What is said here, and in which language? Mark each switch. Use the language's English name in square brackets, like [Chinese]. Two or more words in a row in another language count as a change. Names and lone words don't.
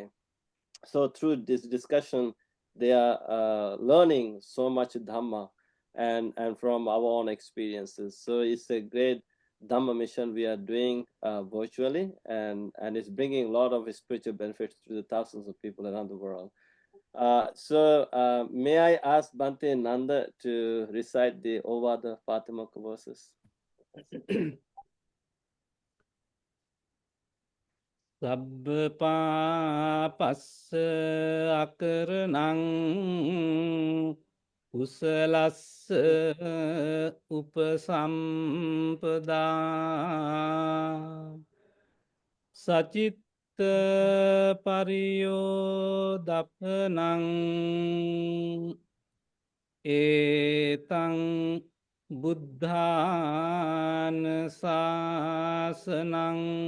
[English] So through this discussion, they are learning so much Dhamma and from our own experiences. So it's a great Dhamma mission we are doing virtually, and it's bringing a lot of spiritual benefits to the thousands of people around the world. So may I ask Bante Nanda to recite the Ovada Patimaka verses? [Pali] Sabbha පාපස්ස අකරණං කුසලස්ස උපසම්පදා සචිත්ත පරියෝදපනං ඒතං බුද්ධාන ශාසනං